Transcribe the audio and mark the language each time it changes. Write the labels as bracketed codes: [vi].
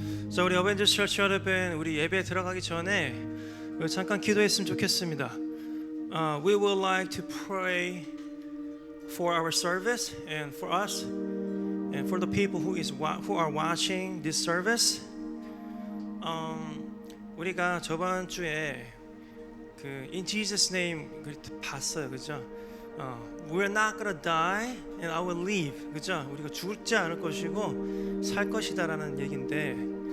[ko] 자, 우리 어벤져스 처치 여러분, 우리 예배에 들어가기 전에 잠깐 기도했으면 좋겠습니다. [en] We would like to pray for our service and for us and for the people who are watching this service. [ko] 우리가 저번 주에 그 In Jesus Name 봤어요, 그죠? [en] We're not gonna die and I will live, 그죠? [ko] 우리가 죽지 않을 것이고 살 것이다라는 얘기인데.